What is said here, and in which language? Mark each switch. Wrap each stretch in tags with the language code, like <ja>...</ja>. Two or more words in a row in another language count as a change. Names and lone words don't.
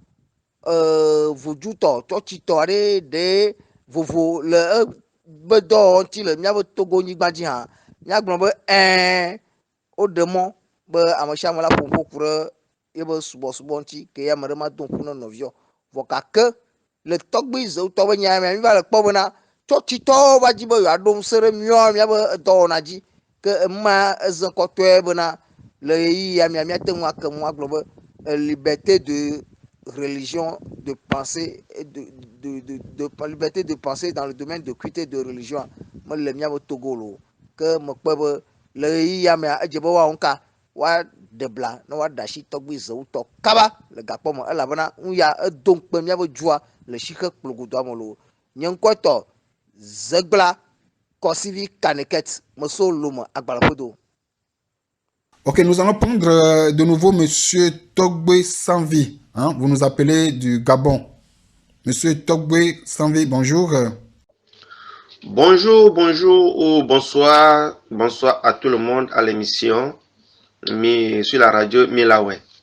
<ee>vodutɔ tsɔtsitɔ aɖe ɖe vovo le be dɔwɔwɔ ŋuti le míabe Togo nyigba dzi hã míagblɔ be woɖe mɔ be ame sia ame la ƒoƒo ku ɖe yebe subɔsubɔ ŋuti ke ame ɖe ma do ŋku ne nɔviɔ vɔ gake le tɔgbi zewo tɔ be nya mea mi va le kpɔ bena tsɔtsitɔwo va dzi be yewoaɖo ŋusẽ ɖe míabe dɔwɔna dzi ke ema eze kɔtɔe bena le ɣeyiɣia mea míate ŋu ake ŋu agblɔ be</ee> <fr>liberté de religion de pensée et de liberté de pensée dans le domaine de culte de religion</fr> <ee>me le míabe Togo lo ke me kpe be le ɣeyiɣia mea edze be woawɔ ŋka woaɖe bla ne woaɖe asi tɔgbi zewo tɔ kaba le gakpɔ me elabena nu ya edo ŋukpe míabe dzua le shixe kplogodoa me lo nye ŋkɔe tɔ Zegbla Kɔsivi Kaneket meso lome agbalẽƒedo.</ee> <fr>Ok, nous allons prendre de nouveau Monsieur Togbe Sanvi. Hein? Vous nous appelez du Gabon. Monsieur Togbe Sanvi, bonjour. Bonjour ou bonsoir à tout le monde à l'émission sur la radio Milawe.</fr>